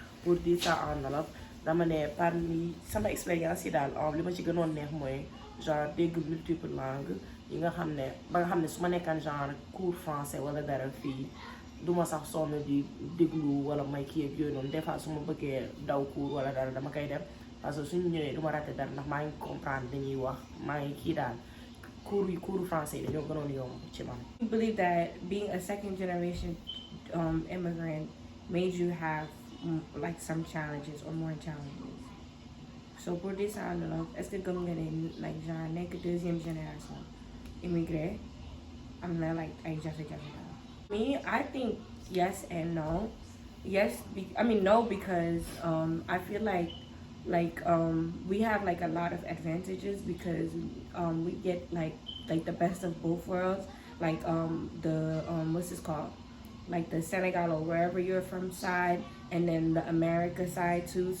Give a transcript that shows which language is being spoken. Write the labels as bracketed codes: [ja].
[fr] Pour dire ça en wolof [wo] dama ne [fr] parmi [wo] sama expérience yi daal li ma ci gënoon neex mooy genre dégg [fr] multiple langues [wo] yi nga xam ne ba nga xam ne su ma nekkaan genre [fr] cours français [wo] wala dara fii duma sax sonn di déglu wala may kii ak yooyu noonu [fr] des fois [wo] su ma bëggee daw cours wala dara dama koy dem [fr] parce que [wo] suñu ñëwee duma raté dara ndax [fr] maa ngi comprendre [wo] dañuy wax maa ngi kii daal cours français yi dañoo gënoon yomb ci man. [en] I believe that being a second generation immigrant made you have like some challenges or more challenges. So [fr] pour dire ça en wolof est-ce que [wo] gëm nga ne [en] like [wo] genre nekk [fr] deuxième génération immigré [wo] am na like ay jafe-jafe daal. [en] Me, I think yes and no. Yes, no, because I feel like we have like a lot of advantages because we get like the best of both worlds, like the what's this called, like the Senegal or wherever you're from side, and then the America side too.